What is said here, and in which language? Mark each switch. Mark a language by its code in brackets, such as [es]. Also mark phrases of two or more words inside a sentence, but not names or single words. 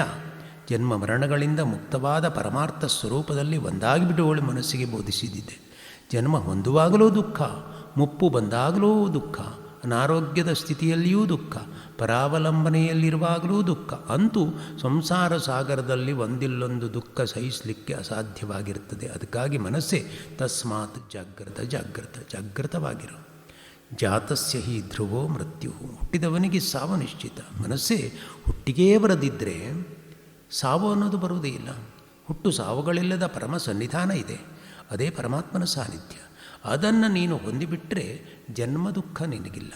[kn] ಜನ್ಮ ಮರಣಗಳಿಂದ ಮುಕ್ತವಾದ ಪರಮಾರ್ಥ ಸ್ವರೂಪದಲ್ಲಿ ಒಂದಾಗಿಬಿಡುವಳು ಮನಸ್ಸಿಗೆ ಬೋಧಿಸಿದ್ದಿದೆ. ಜನ್ಮ ಹೊಂದುವಾಗಲೂ ದುಃಖ, ಮುಪ್ಪು ಬಂದಾಗಲೂ ದುಃಖ, ಅನಾರೋಗ್ಯದ ಸ್ಥಿತಿಯಲ್ಲಿಯೂ ದುಃಖ, ಪರಾವಲಂಬನೆಯಲ್ಲಿರುವಾಗಲೂ ದುಃಖ. ಅಂತೂ ಸಂಸಾರ ಸಾಗರದಲ್ಲಿ ಒಂದಿಲ್ಲೊಂದು ದುಃಖ ಸಹಿಸಲಿಕ್ಕೆ ಅಸಾಧ್ಯವಾಗಿರ್ತದೆ. ಅದಕ್ಕಾಗಿ ಮನಸ್ಸೇ [sa] ತಸ್ಮಾತ್ ಜಾಗ್ರತ ಜಾಗ್ರತ, [kn] ಜಾಗೃತವಾಗಿರು. [sa] ಜಾತಸ್ಯ ಹಿ ಧ್ರುವೋ ಮೃತ್ಯು. [kn] ಹುಟ್ಟಿದವನಿಗೆ ಸಾವು ನಿಶ್ಚಿತ. ಮನಸ್ಸೇ ಹುಟ್ಟಿಗೇ ಬರದಿದ್ದರೆ ಸಾವು ಅನ್ನೋದು ಬರುವುದೇ ಇಲ್ಲ. ಹುಟ್ಟು ಸಾವುಗಳಿಲ್ಲದ ಪರಮ ಸನ್ನಿಧಾನ ಇದೆ, ಅದೇ ಪರಮಾತ್ಮನ ಸಾನ್ನಿಧ್ಯ. ಅದನ್ನು ನೀನು ಹೊಂದಿಬಿಟ್ರೆ ಜನ್ಮ ದುಃಖ ನಿನಗಿಲ್ಲ.